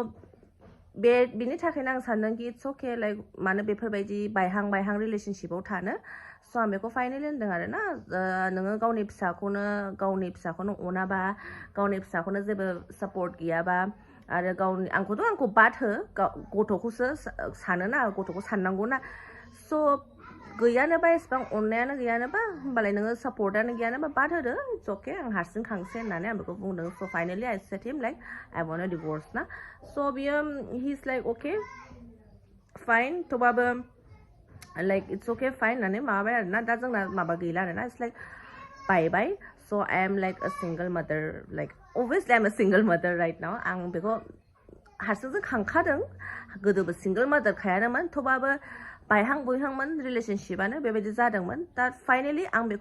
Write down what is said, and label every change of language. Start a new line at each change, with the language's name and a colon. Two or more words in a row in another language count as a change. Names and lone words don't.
Bodo: बिनि थाखायनो आं सानदों कि
English: it's okay like
Bodo: मानो बेफोरबायदि बायहां रिलेसनशिपआव थानो स' आं बेखौ फाइनेलि होनदों आरोना नोङो गावनि फिसाखौनो अनाबा गावनि फिसाखौनो जेबो सापर्ट गैयाबा आरो आंखौ बाद हो गथ'खौसो सानोना गथ'खौ साननांगौना स' गैयानोबा एसेबां अननायानो गैयानोबा होमबालाय नोङो सापर्टआनो गैयानोबा बाद होदो
English: it's okay
Bodo: आं हारसिं खांसै होननानै आं बेखौ बुंदों स'
English: finally I said him like I want a divorce
Bodo: ना स' बियो
English: he is like okay fine थेवबाबो like it's okay fine
Bodo: होननानै माबाबाय आरोना दा जोंना माबा गैला आरोना
English: it's like
Bodo: बाय स'
English: I am like a single mother like obviously I am a single mother right now
Bodo: आं बेखौ हारसिंजों खांखादों गोदोबो सिंगल मादार खायानोमोन थेवबाबो बायहां बुयहांमोन रिलेसनशिपआनो बेबायदि जादोंमोन दा फाइनेलि आं बेखौ